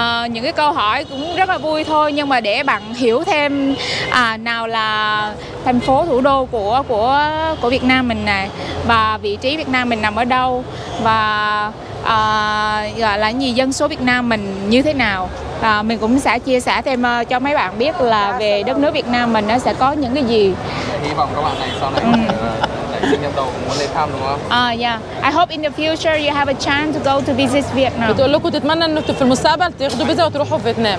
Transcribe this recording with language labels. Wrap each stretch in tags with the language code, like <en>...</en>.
<vi>Những cái câu hỏi cũng rất là vui thôi, nhưng mà để bạn hiểu thêm nào là thành phố thủ đô của Việt Nam mình này, và vị trí Việt Nam mình nằm ở đâu, và gọi là gì, dân số Việt Nam mình như thế nào. Mình cũng sẽ chia sẻ thêm cho mấy bạn biết là về đất nước Việt Nam mình nó sẽ có những cái gì. Hy vọng các bạn này sau này nảy sinh đầu muốn lên thăm đúng không?</vi> <en>Yeah. I hope in the future you have a chance to go to visit Vietnam.</en> <ar>بتقول لكم تتمنى انه في المستقبل تاخدوا فيزا وتروحوا فيتنام.</ar>